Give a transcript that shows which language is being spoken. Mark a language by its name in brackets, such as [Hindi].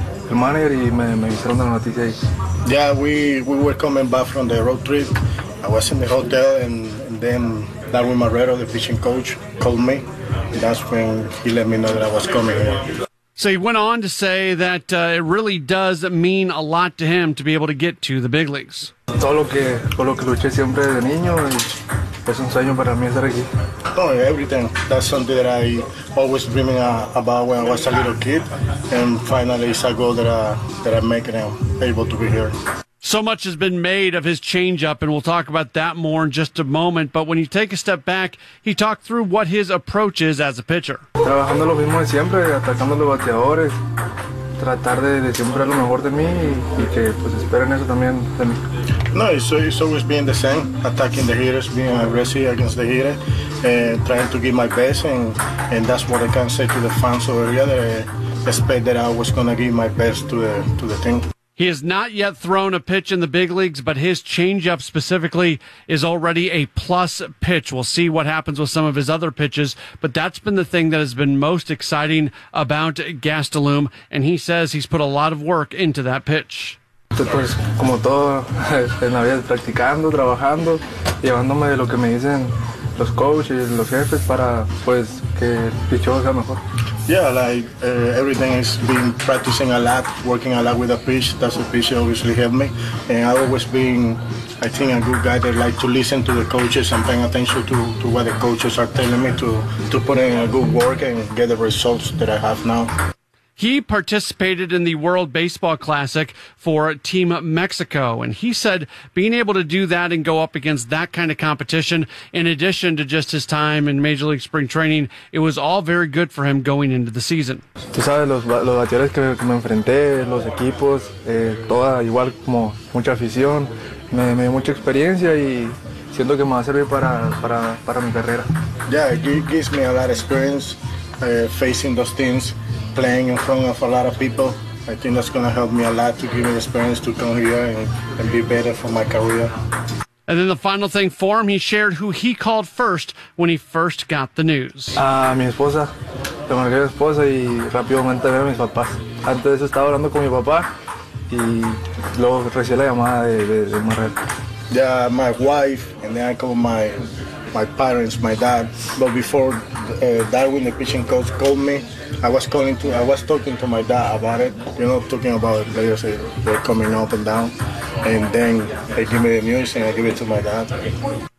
[English] Yeah, we were coming back from the road trip. I was in the hotel, and then Darwin Marrero, the pitching coach, called me. And that's when he let me know that I was coming here. So he went on to say that it really does mean a lot to him to be able to get to the big leagues. [Spanish] Todo lo que luché siempre de niño, es un sueño para mí estar aquí. [English] Oh, everything. That's something that I always dreaming about when I was a little kid. And finally, it's a goal that I'm making and able to be here. So much has been made of his changeup, and we'll talk about that more in just a moment. But when you take a step back, he talked through what his approach is as a pitcher. [Spanish] Trabajando lo mismo de siempre, atacando los bateadores, tratar de siempre lo mejor de mí y que pues esperen eso también de mí. [English] No, it's always being the same, attacking the hitters, being aggressive against the hitter, trying to give my best, and that's what I can say to the fans over here, that I expect that I was going to give my best to the team. He has not yet thrown a pitch in the big leagues, but his changeup specifically is already a plus pitch. We'll see what happens with some of his other pitches, but that's been the thing that has been most exciting about Gastelum, and he says he's put a lot of work into that pitch. [Spanish] Pues como todo en la vida, practicando, trabajando, llevándome de lo que me dicen los coaches, los jefes, para pues que el picheo sea mejor. [English] Yeah, like everything has been practicing a lot, working a lot with a pitch. That's a pitch that obviously helped me. And I've always been, I think, a good guy that like to listen to the coaches and paying attention to what the coaches are telling me to put in a good work and get the results that I have now. He participated in the World Baseball Classic for Team Mexico, and he said being able to do that and go up against that kind of competition, in addition to just his time in Major League Spring Training, it was all very good for him going into the season. [Spanish] Tú sabes los bateadores que me enfrenté, los equipos, toda igual como mucha afición, me dio mucha experiencia y siento que me va a servir para mi carrera. [English] Yeah, it gives me a lot of experience facing those teams. Playing in front of a lot of people, I think that's going to help me a lot to give me the experience to come here and be better for my career. And then the final thing for him, he shared who he called first when he first got the news. [Spanish] Mi esposa, le marqué a mi esposa y rápidamente veo a mis papás. Antes de eso estaba hablando con mi papá y luego recibí la llamada de Marrero. [English] Yeah, my wife, and then I called my parents, my dad. But before Darwin, the pitching coach, called me, I was talking to my dad about it, you know, talking about players they're coming up and down. And then they give me the news and I give it to my dad.